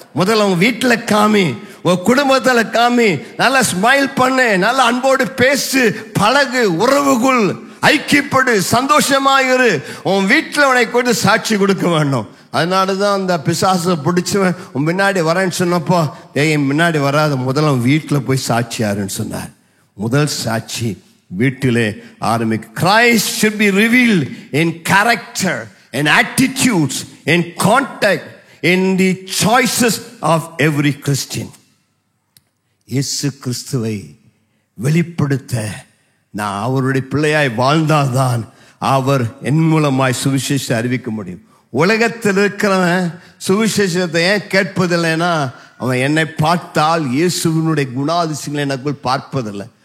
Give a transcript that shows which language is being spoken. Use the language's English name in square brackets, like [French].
[Tamil] முதல்ல உங்க வீட்டில் காமி, உன் குடும்பத்தில் காமி. நல்லா ஸ்மைல் பண்ணு, நல்லா அன்போடு பேசு, பழகு, உறவுகள் ஐக்கியப்படு, சந்தோஷமாயிரு. உன் வீட்டில் உன்னை கொண்டு சாட்சி கொடுக்க வேண்டும். அதனால தான் அந்த பிசாசை பிடிச்சவன் உன் முன்னாடி வரேன்னு சொன்னப்போ, என் முன்னாடி வராத, முதல்ல வீட்டில் போய் சாட்சியாருன்னு சொன்னார். முதல் சாட்சி வீட்டிலே ஆரம்பிக்கும். [English] Christ should be revealed in character, in attitudes, in contact, in the choices of every Christian. [Tamil] இயேசு கிறிஸ்துவை வெளிப்படுத்த நான் அவருடைய பிள்ளையாய் வாழ்ந்தால்தான் அவர் என் மூலமாய் சுவிசேஷத்தை அறிவிக்க முடியும். உலகத்தில் இருக்கிறவன் சுவிசேஷத்தை ஏன் கேட்பதில்லைன்னா, அவன் என்னை பார்த்தால் இயேசுவினுடைய குணாதிசயங்களை எனக்குள் பார்ப்பதில்லை.